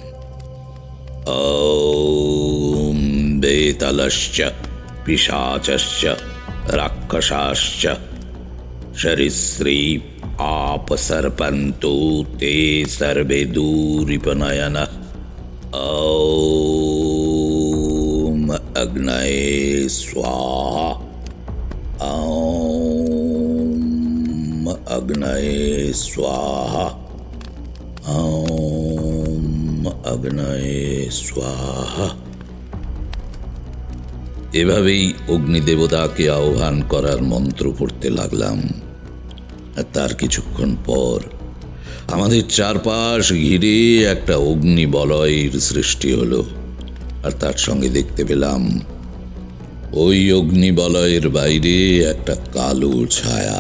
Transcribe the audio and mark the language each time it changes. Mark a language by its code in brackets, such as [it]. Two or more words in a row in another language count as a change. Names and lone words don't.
[sa] ওম বেতালশ্চ পিশাচশ্চ রাক্ষসাশ্চ সরীসৃপ আপসর্পন্তু তে সর্বে দূরিপনয়নঃ ॐ अग्नये स्वाहा। ॐ अग्नये स्वाहा। ॐ अग्नये स्वाहा। [bn] এভাবেই অগ্নিদেবতাকে আহ্বান করার মন্ত্র পড়তে লাগলাম। আর তার কিছুক্ষণ পর আমাদের চারপাশ ঘিরে একটা অগ্নি বলয়ের সৃষ্টি হলো। আর তার সঙ্গে দেখতে পেলাম ওই অগ্নি বলয়ের বাইরে একটা কালো ছায়া।